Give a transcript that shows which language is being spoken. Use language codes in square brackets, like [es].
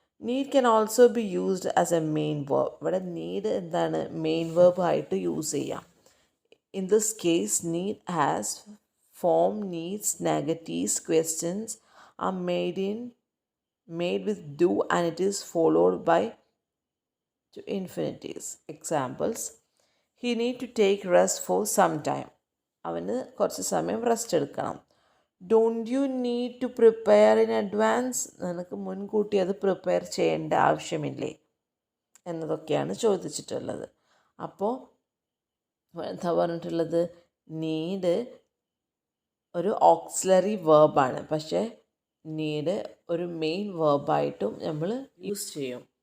[en] Need can also be used as a main verb. [ml] ഇവിടെ need എന്താണ്? Main verb ആയിട്ട് use ചെയ്യാം. [en] In this case need has form needs negatives questions are made with do and it is followed by to infinitives. Examples: he need to take rest for some time. [ml] അവന് കുറച്ച് സമയം rest എടുക്കണം. [en] Don't you need to prepare in advance. [ml] നിനക്ക് മുൻകൂട്ടി അത് prepare ചെയ്യേണ്ട ആവശ്യമില്ലേ എന്നതൊക്കെയാണ് ചോദിച്ചിട്ടുള്ളത്. അപ്പോൾ എന്താ പറഞ്ഞിട്ടുള്ളത്? നീഡ് ഒരു ഓക്സിലറി വേർബാണ്, പക്ഷേ നീഡ് ഒരു മെയിൻ വേർബായിട്ടും നമ്മൾ യൂസ് ചെയ്യും.